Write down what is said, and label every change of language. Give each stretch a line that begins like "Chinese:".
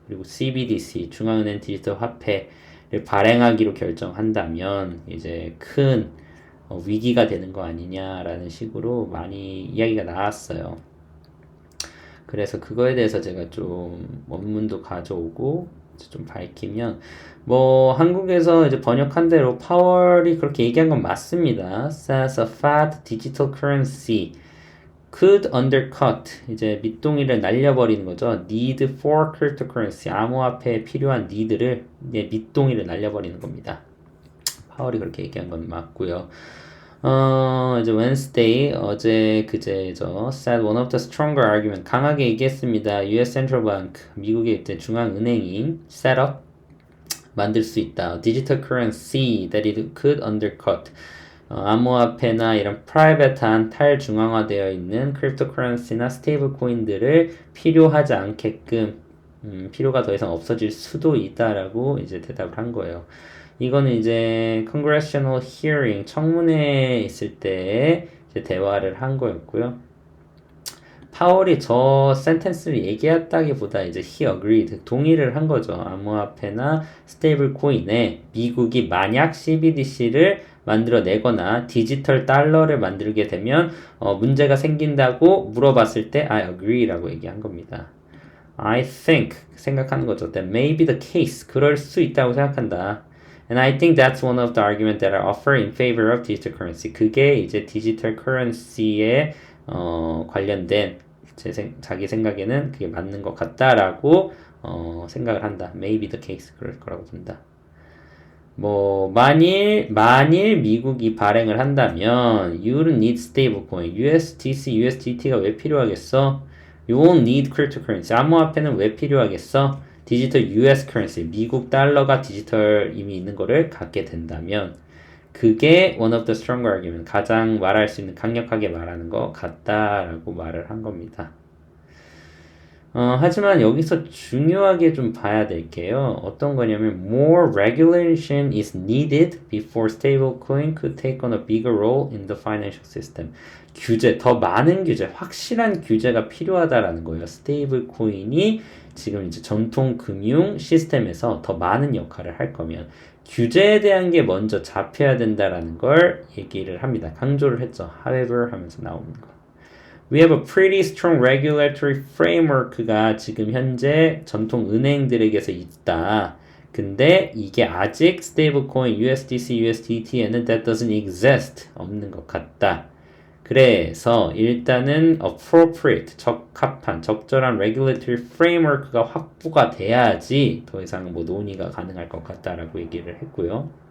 Korean: 그리고 CBDC, 중앙은행 디지털 화폐를 발행하기로 결정한다면 이제 큰 위기가 되는 거 아니냐라는 식으로 많이 이야기가 나왔어요. 그래서 그거에 대해서 제가 좀 원문도 가져오고 좀 밝히면 뭐 한국에서 이제 번역한 대로 파월이 그렇게 얘기한 건 맞습니다.
English: Says a fat digital currency could undercut
Korean: 이제 밑동이를 날려버리는 거죠.
English: Need for cryptocurrency
Korean: 암호화폐에 필요한 need를 밑동이를 날려버리는 겁니다. 파월이 그렇게 얘기한 건 맞고요. 이제 Wednesday 어제 그제죠.
English: Said one of the stronger argument
Korean: 강하게 얘기했습니다.
English: U.S.
Korean: Central Bank 미국의 이제 중앙은행이 set up 만들 수 있다.
English: Digital currency that it could undercut
Korean: 암호화폐나 이런 프라이빗한 탈중앙화되어 있는 크립토커런시나 스테이블 코인들을 필요하지 않게끔 필요가 더 이상 없어질 수도 있다라고 이제 대답을 한 거예요. 이거는 이제 congressional hearing 청문회에 있을 때 이제 대화를 한 거였고요. 파월이 저 센텐스를 얘기했다기보다 이제 he agreed 동의를 한 거죠. 암호화폐나 스테이블 코인에 미국이 만약 CBDC를 만들어내거나 디지털 달러를 만들게 되면 문제가 생긴다고 물어봤을 때 I agree라고 얘기한 겁니다.
English: I think
Korean: 생각하는 거죠.
English: That may be the case
Korean: 그럴 수 있다고 생각한다.
English: And I think that's one of the arguments that I offer in favor of digital currency.
Korean: 그게 이제 디지털 커런시에 관련된 자기 생각에는 그게 맞는 것 같다라고 생각을 한다.
English: Maybe the case
Korean: 그럴 거라고 본다. 뭐 만일 미국이 발행을 한다면
English: you don't need stablecoin.
Korean: USDC, USDT가 왜 필요하겠어?
English: You won't need cryptocurrency.
Korean: 암호화폐는 왜 필요하겠어? 디지털 US currency, 미국 달러가 디지털 이미 있는 거를 갖게 된다면 그게
English: one of the stronger argument,
Korean: 가장 말할 수 있는 강력하게 말하는 것 같다라고 말을 한 겁니다. 하지만 여기서 중요하게 좀 봐야 될 게요. 어떤 거냐면
English: more regulation is needed before stablecoin could take on a bigger role in the financial system.
Korean: 규제, 더 많은 규제, 확실한 규제가 필요하다라는 거예요. 스테이블코인이 지금 이제 전통 금융 시스템에서 더 많은 역할을 할 거면 규제에 대한 게 먼저 잡혀야 된다라는 걸 얘기를 합니다. 강조를 했죠. However 하면서 나오는 거.
English: We have a pretty strong regulatory framework가
Korean: 지금 현재 전통 은행들에게서 있다. 근데 이게 아직 stablecoin USDC, USDT에는
English: that doesn't exist.
Korean: 없는 것 같다. 그래서 일단은 appropriate, 적합한, 적절한 regulatory framework가 확보가 돼야지 더 이상 뭐 논의가 가능할 것 같다라고 얘기를 했고요.